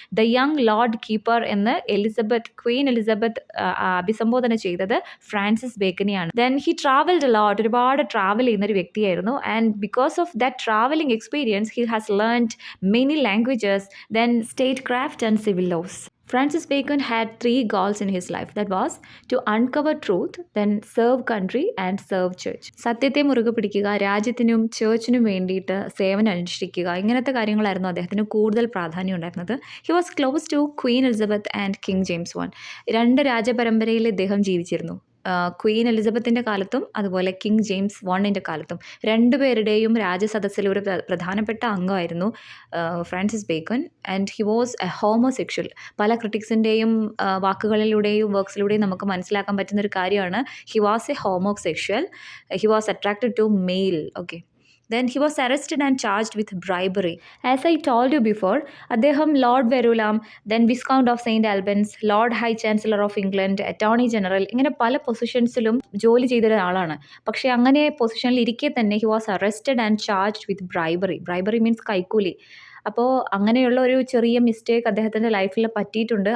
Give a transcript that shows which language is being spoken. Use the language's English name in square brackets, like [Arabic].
[Malayalam] The young Lord keeper എന്ന് Queen Elizabeth അഭിസംബോധന ചെയ്തത് ഫ്രാൻസിസ് ബേക്കനെയാണ്. [English] then he travelled lot, [Malayalam] ഒരുപാട് ട്രാവൽ ചെയ്യുന്ന ഒരു വ്യക്തിയായിരുന്നു. [English] And because of that travelling experience he has learned many languages, then state craft and civil laws. Francis Bacon had 3 goals in his life. That was to uncover truth, then serve country and serve church. [Malayalam] സത്യത്തെ മുറുകെ പിടിക്കുക, രാജ്യത്തിനും ചേർച്ചിനും വേണ്ടിയിട്ട് സേവനം അനുഷ്ഠിക്കുക, ഇങ്ങനത്തെ കാര്യങ്ങളായിരുന്നു അദ്ദേഹത്തിന് കൂടുതൽ പ്രാധാന്യം ഉണ്ടായിരുന്നത്. [English] He was close to Queen Elizabeth and King James I. [Malayalam] 2 രാജപരമ്പരയിൽ ഇദ്ദേഹം ജീവിച്ചിരുന്നു. ക്വീൻ എലിസബത്തിൻ്റെ കാലത്തും അതുപോലെ കിങ് ജെയിംസ് I കാലത്തും. 2 പേരുടെയും രാജസദസ്സിൽ ഒരു പ്രധാനപ്പെട്ട അംഗമായിരുന്നു Francis bacon. [English] And he was a homosexual. [Malayalam] പല ക്രിട്ടിക്സിൻ്റെയും വാക്കുകളിലൂടെയും വർക്ക്സിലൂടെയും നമുക്ക് മനസ്സിലാക്കാൻ പറ്റുന്നൊരു കാര്യമാണ് [English] He was a homosexual. He was attracted to male. Okay. Then he was arrested and charged with bribery. As I told you before, [Malayalam] അദ്ദേഹം Lord വെരുലാം, then viscount of saint Albans, Lord high chancellor of England, attorney general, ഇങ്ങനെ പല പൊസിഷൻസിലും ജോലി ചെയ്ത ഒരാളാണ്. പക്ഷേ അങ്ങനെ പൊസിഷനിൽ ഇരിക്കെ തന്നെ [English] He was arrested and charged with bribery. [Malayalam] Bribery means കൈക്കൂലി. അപ്പോൾ അങ്ങനെയുള്ള ഒരു ചെറിയ മിസ്റ്റേക്ക് അദ്ദേഹത്തിൻ്റെ ലൈഫിൽ പറ്റിയിട്ടുണ്ട്.